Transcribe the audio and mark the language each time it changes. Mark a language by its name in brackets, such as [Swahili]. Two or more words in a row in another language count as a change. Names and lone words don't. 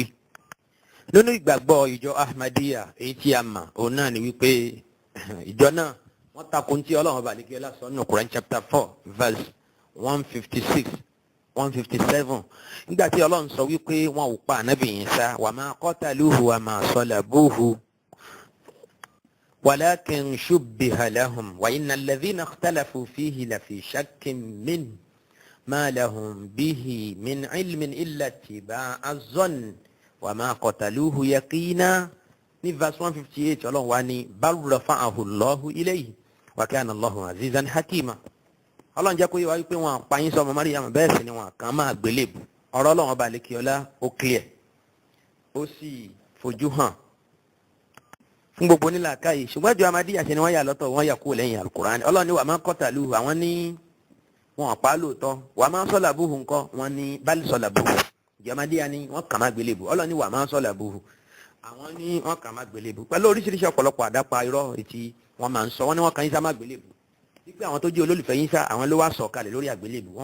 [Yoruba] nínú ìgbàgbọ́ ìjọ Ahmadiyya èyí tí a mọ̀ òun náà ni wípé ìjọ náà wọ́n takò ntí Ọlọ́run ọba àlekí ọlá sọ nínú Quran chapter 4 verse 156 157 nígbà tí Ọlọ́run sọ wípé wọn ò pa ànábì Ìsá [Arabic] وما قتلوه وما صلبوه ولكن شبه لهم وإن الذين اختلفوا فيه لفي شك منه ما لهم به من علم إلا اتباع الظن وما قتلوه يقينا [Yoruba] ní verse 158 Ọlọ́run wá ní [Arabic] بل رفعه الله إليه وكان الله عزيزا حكيما [Yoruba] Ọlọ́run jẹ́ kó yé wa wípé wọn pa yín sọmọ Maryam bẹ́ẹ̀ sì ni wọn kàn máa gbélébù ọ̀rọ̀ Ọlọ́run ọba àlekíọlá ó clear ó sì fojú hàn fún gbogbo nílàákàyè ṣùgbọ́n ìjọ Ahmadiyya ṣe ni wọ́n yà lọ́tọ̀ wọ́n yà kúrò lẹ́yìn Al-Qur'an Ọlọ́run ní [Arabic] وما قتلوه [Yoruba] àwọn ní wọn pa lóòótọ́ [Arabic] وما صلبوه [Yoruba] ńkọ́ wọn ní [Arabic] بل صلبوه [Yoruba] ìjọ Ahmadiyya ní wọ́n kàn máa gbélébù Ọlọ́run ní [Arabic] وما صلبوه [Yoruba] àwọn ní wọ́n kàn máa gbélébù pẹ̀lú oríṣiríṣi ọ̀pọ̀lọpọ̀ àdápa irọ́ etí wọ́n máa ń sọ wọ́n ní wọ́n kan Ìsá má gbélébù wípé àwọn tó jẹ́ olólùfẹ́ Ìsá àwọn ló wá sọ̀ kalẹ̀ lórí àgbélébù wọ́n